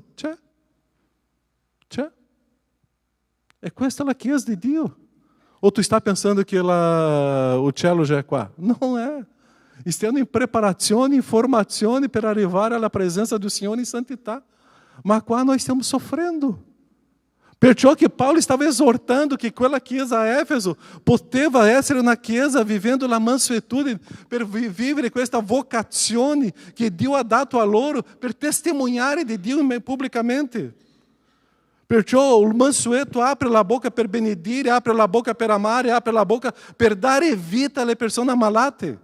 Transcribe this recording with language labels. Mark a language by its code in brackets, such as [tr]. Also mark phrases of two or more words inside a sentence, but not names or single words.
[it] C'è. C'è. E questa è la Chiesa di Dio. O [pt] tu está pensando [it] che o cielo já è qua? Non è. Stiamo in preparazione, in formazione per arrivare alla presenza del Signore in santità. Ma qua [pt] nós estamos sofrendo. [it] Perciò che Paulo stava esortando che quella chiesa a Éfeso poteva essere una chiesa vivendo la mansuetudine per vivere questa vocazione che Dio ha dato a loro per testimoniare di Dio pubblicamente. Perciò il mansueto apre la bocca per benedire, apre la bocca per amare, apre la bocca per dare vita alle persone ammalate.